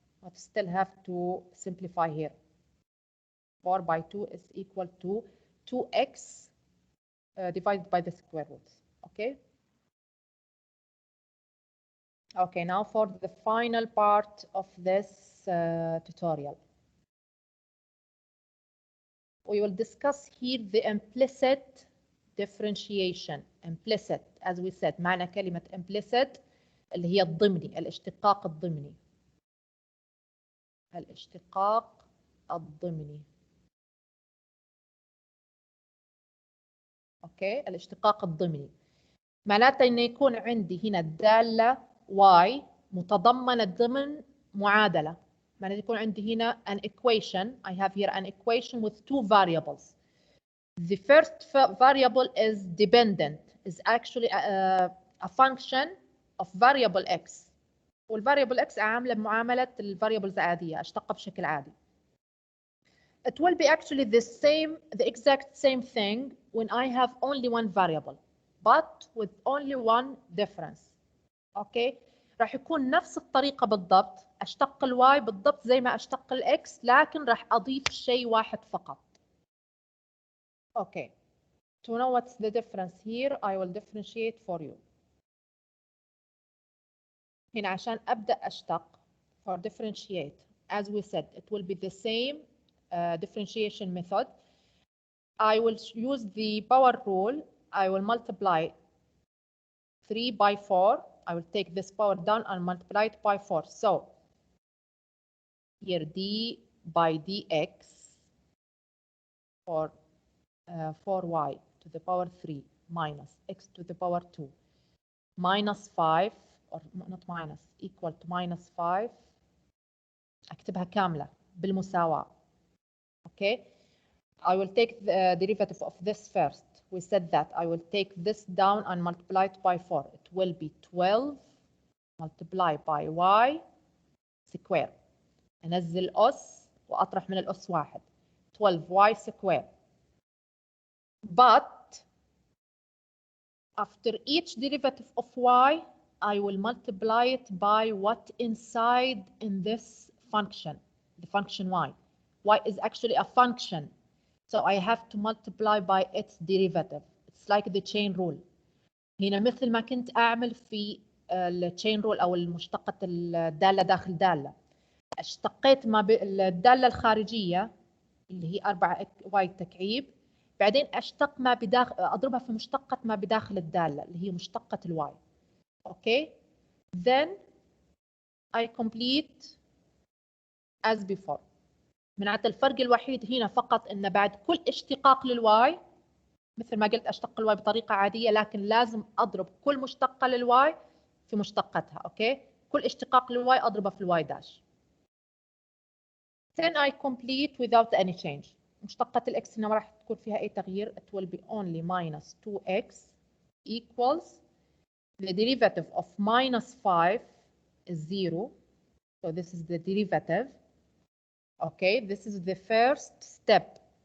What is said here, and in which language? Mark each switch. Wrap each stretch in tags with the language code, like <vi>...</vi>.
<en>But still have to simplify here. 4 by 2 is equal to 2x divided by the square root. Okay. Okay, now for the final part of this tutorial. We will discuss here the implicit differentiation. Implicit, as we said,</en> <ar>معنى كلمة implicit اللي هي الضمني، الاشتقاق الضمني. الاشتقاق الضمني. اوكي، الاشتقاق الضمني. معناته انه يكون عندي هنا الدالة y متضمنة ضمن معادلة. معناته يكون عندي هنا</ar> <en>an equation. I have here an equation with two variables. The first variable is dependent, is actually a function of variable x.</en> <ar>والvariable x عاملة بمعاملة الفاريبلز العادية، أشتقها بشكل عادي.</ar> <en>It will be actually the exact same thing when I have only one variable, but with only one difference. Okay?</en> <ar>راح يكون نفس الطريقة بالضبط، أشتق الواي بالضبط زي ما أشتق الإكس، لكن راح أضيف شيء واحد فقط.</ar> <en>Okay. To know what's the difference here, I will differentiate for you.</en> <ar>هنا عشان أبدأ أشتق</ar> <en>for differentiate, as we said, it will be the same differentiation method. I will use the power rule. I will multiply 3 by 4. I will take this power down and multiply it by 4. So here d by dx for 4y to the power 3 minus x to the power 2 minus 5 or not minus equal to minus 5</en> <ar>اكتبها كاملة بالمساواة.</ar> <en>Okay, I will take the derivative of this first. We said that I will take this down and multiply it by 4. It will be 12 multiplied by y square.</en> <ar>أنزل أس وأطرح من الأس واحد.</ar> <en>12y square. But after each derivative of y, I will multiply it by what inside in this function, the function y. Y is actually a function, so I have to multiply by its derivative. It's like the chain rule.</en> <ar>هنا مثل ما كنت أعمل في الchain rule أو المشتقة الدالة داخل دالة. اشتقيت ما بالدالة الخارجية اللي هي 4y تكعيب، بعدين اشتق ما بداخل اضربها في مشتقة ما بداخل الدالة اللي هي مشتقة الواي.</ar> <en>اوكي، then I complete as before.</en> <ar>معناته الفرق الوحيد هنا فقط ان بعد كل اشتقاق للواي مثل ما قلت اشتق الواي بطريقة عادية، لكن لازم اضرب كل مشتقة للواي في مشتقتها. اوكي، كل اشتقاق للواي اضربه في الواي داش.</ar> <en>Then I complete without any change.</en> <ar>مشتقة الإكس هنا ما راح تكون فيها أي تغيير.</ar> <en>It will be only minus 2x equals the derivative of minus 5 is 0. So this is the derivative. Okay, this is the first step.</en>